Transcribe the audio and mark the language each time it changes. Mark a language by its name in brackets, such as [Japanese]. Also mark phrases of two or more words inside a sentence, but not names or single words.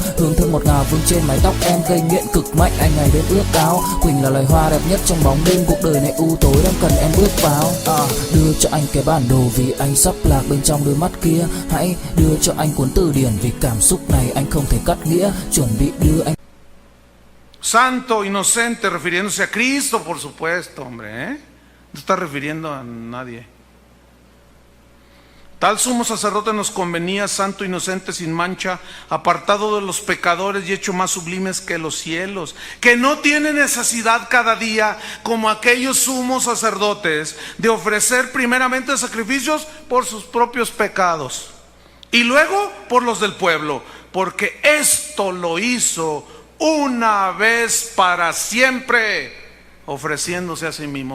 [Vietnamese] Hương thơm ngọt ngào vương trên mái tóc em, gây nghiện cực mạnh anh ngày đêm ước ao. Quỳnh là loài hoa đẹp nhất trong bóng đêm, cuộc đời này u tối đang cần em bước vào. Đưa cho anh cái bản đồ vì anh sắp lạc bên trong đôi mắt kia. Hãy đưa cho anh cuốn từ điển vì cảm xúc này anh không thể cắt nghĩa. Chuẩn bị đưa anh. [Spanish] Santo, inocente, refiriéndose a Cristo, por supuesto, hombre, ¿eh? No está refiriendo a nadie. Tal sumo sacerdote nos convenía, santo, inocente, sin mancha, apartado de los pecadores y hecho más sublimes que los cielos, que no tiene necesidad cada día, como aquellos sumos sacerdotes, de ofrecer primeramente sacrificios por sus propios pecados y luego por los del pueblo, porque esto lo hizo una vez para siempre, ofreciéndose a sí mismo.